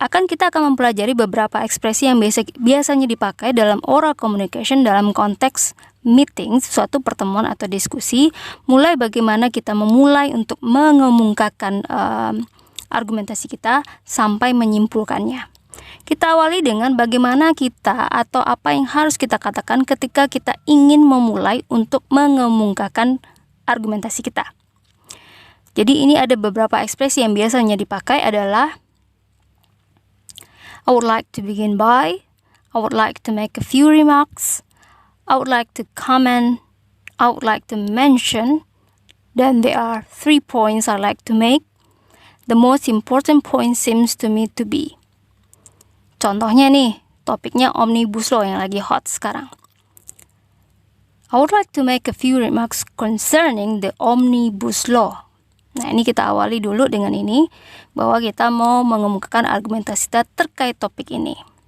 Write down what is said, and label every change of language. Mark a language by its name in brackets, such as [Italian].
[Indonesian] Kita akan mempelajari beberapa ekspresi yang biasanya dipakai dalam [English] oral communication [Indonesian] dalam konteks meeting, suatu pertemuan atau diskusi, mulai bagaimana kita memulai untuk mengemukakan argumentasi kita sampai menyimpulkannya. Kita awali dengan bagaimana kita atau apa yang harus kita katakan ketika kita ingin memulai untuk mengemukakan argumentasi kita. Jadi ini ada beberapa ekspresi yang biasanya dipakai adalah [English] I would like to begin by, I would like to make a few remarks, I would like to comment, I would like to mention, then there are 3 points I like to make. The most important point seems to me to be. [Indonesian] Contohnya nih, topiknya Omnibus Law yang lagi hot sekarang. [English] I would like to make a few remarks concerning the Omnibus Law. [Indonesian] Nah, ini kita awali dulu dengan ini, bahwa kita mau mengemukakan argumentasi kita terkait topik ini.